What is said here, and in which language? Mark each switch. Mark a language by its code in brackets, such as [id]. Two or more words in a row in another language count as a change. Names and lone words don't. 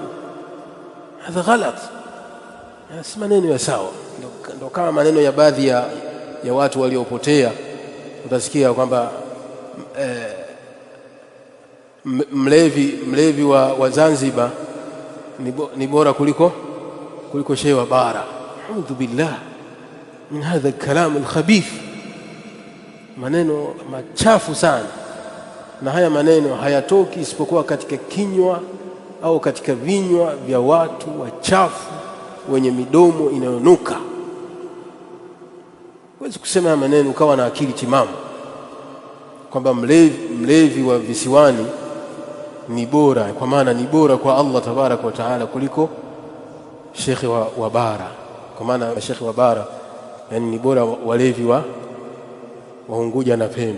[ar] هذا غلط, [sw] si maneno ya sawa. Ndio kama maneno ya baadhi ya watu waliopotea, utasikia kwamba mlevi wa Zanzibar ni bora kuliko shehe wa bara. [ar] أعوذ بالله من هذا الكلام الخبيث, [sw] maneno machafu sana, na haya maneno hayatoki isipokuwa katika kinywa au katika vinywa vya watu wachafu wenye midomo inayonuka. Huwezi kusema haya maneno ukawa na akili timamu kwamba mlevi wa visiwani ni bora, kwa maana ni bora kwa [ar] الله تبارك وتعالى [sw] kuliko shekhi wa bara, kwa maana shekhi wa bara yani ni bora walevi wa Unguja na Pemba.